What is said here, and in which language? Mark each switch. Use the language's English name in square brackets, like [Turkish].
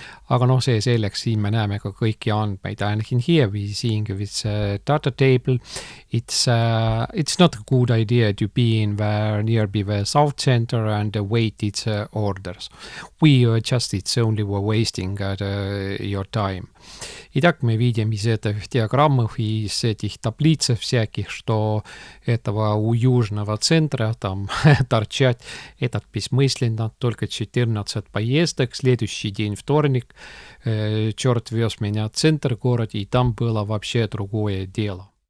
[Estonian] Aga see selleks, siin me näeme ka kõiki andmeid. [English] And here we seeing with data table, it's not a good idea to be in nearby the south center and wait its orders. We just it's only wasting your time. [Russian] Итак, мы видим из этих диаграммов и из этих таблиц всяких, что этого у южного центра там торчать этот бессмысленно, только 14 поездок, следующий день вторник, черт вез меня в центр города, и там было вообще другое дело.